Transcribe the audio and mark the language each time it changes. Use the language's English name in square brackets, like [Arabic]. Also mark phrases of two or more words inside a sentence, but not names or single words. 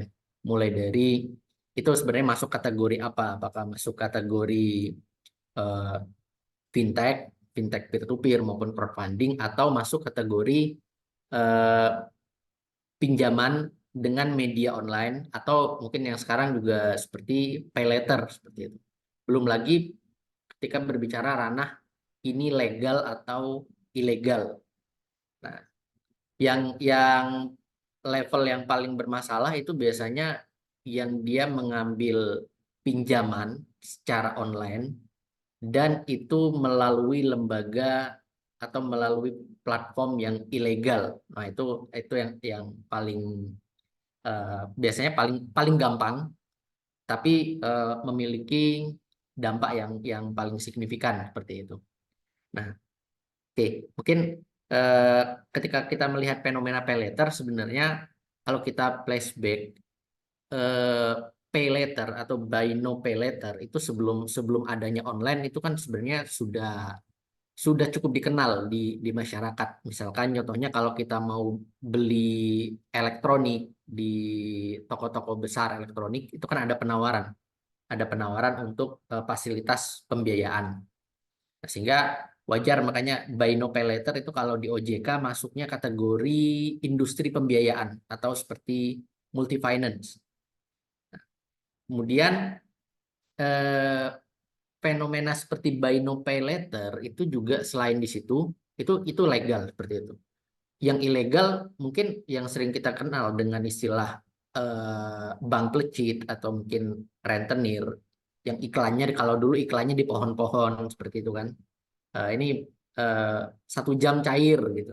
[Indonesian] Mulai dari itu sebenarnya masuk kategori apa? Apakah masuk kategori eh, fintech, fintech peer-to-peer maupun crowdfunding, atau masuk kategori eh, pinjaman dengan media online, atau mungkin yang sekarang juga seperti [English] pay later [Indonesian] seperti itu. Belum lagi ketika berbicara ranah ini legal atau ilegal. Nah, yang level yang paling bermasalah itu biasanya yang dia mengambil pinjaman secara online dan itu melalui lembaga atau melalui platform yang ilegal. Nah, itu yang paling biasanya paling paling gampang tapi memiliki dampak yang paling signifikan seperti itu. Nah, oke, mungkin eh, ketika kita melihat fenomena [English] pay later [Indonesian] sebenarnya kalau kita flashback eh, pay later atau [English] buy no pay later [Indonesian] itu sebelum sebelum adanya online itu kan sebenarnya sudah cukup dikenal di masyarakat. Misalkan contohnya kalau kita mau beli elektronik di toko-toko besar elektronik itu kan ada penawaran untuk fasilitas pembiayaan. Nah, sehingga wajar makanya [English] buy no pay later [Indonesian] itu kalau di OJK masuknya kategori industri pembiayaan atau seperti [English] multi finance. [Indonesian] Kemudian eh, fenomena seperti [English] buy no pay later [Indonesian] itu juga selain di situ itu legal seperti itu. Yang ilegal mungkin yang sering kita kenal dengan istilah bank legit atau mungkin rentenir yang iklannya kalau dulu iklannya di pohon-pohon seperti itu kan. Ini eh, 1 jam cair gitu.